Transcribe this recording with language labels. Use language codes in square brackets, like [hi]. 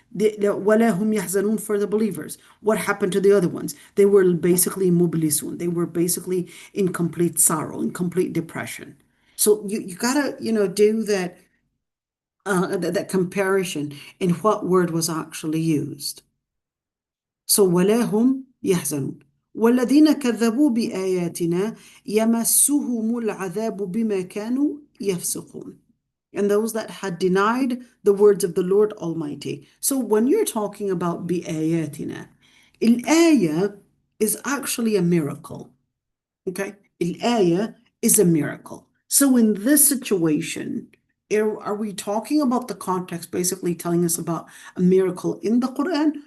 [ar] وَلَا هُمْ يَحْزَنُونَ [en] for the believers. What happened to the other ones? They were basically mublisun. They were basically in complete sorrow, in complete depression. So you gotta, do that that comparison in what word was actually used. So [ar] ولا هم يحزنون والذين كذبوا بآياتنا يمسهم العذاب بما كانوا يفسقون. [en] And those that had denied the words of the Lord Almighty. So when you're talking about بآياتنا, الآية is actually a miracle. Okay? Al-ayah is a miracle. So in this situation, are we talking about the context basically telling us about a miracle in the Quran?